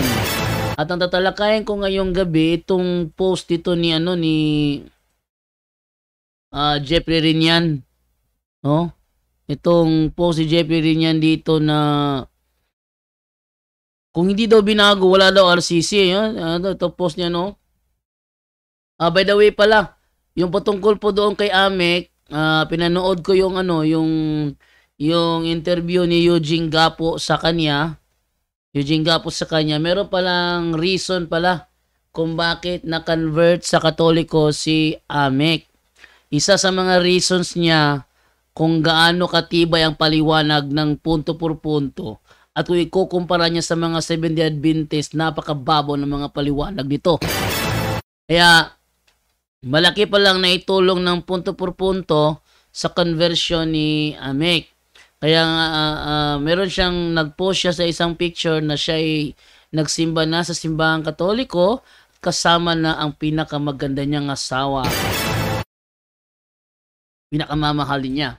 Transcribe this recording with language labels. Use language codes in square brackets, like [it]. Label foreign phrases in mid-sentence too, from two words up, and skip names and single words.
[tl] At ang tatalakayin ko ngayong gabi, itong post dito ni Jeffrey Rinian. No? Itong post ni Jeffrey Rinian dito na kung hindi daw binago, wala daw RCC. Ito post niya, no? [en] By the way [tl] pala, yung patungkol po doon kay Amek, pinanood ko yung interview ni Eugene Gapo sa kanya. Meron palang reason pala kung bakit na-convert sa Katoliko si Amek. Isa sa mga reasons niya kung gaano katibay ang paliwanag ng punto por punto at kung ikukumpara niya sa mga Seventh-day Adventist, napakababaw ng mga paliwanag nito. Kaya malaki palang naitulong ng punto por punto sa conversion ni Amek. Kaya meron siyang nag-post siya sa isang picture na siya ay nagsimba na sa simbahang Katoliko kasama na ang pinakamaganda niyang asawa. Pinakamamahal niya.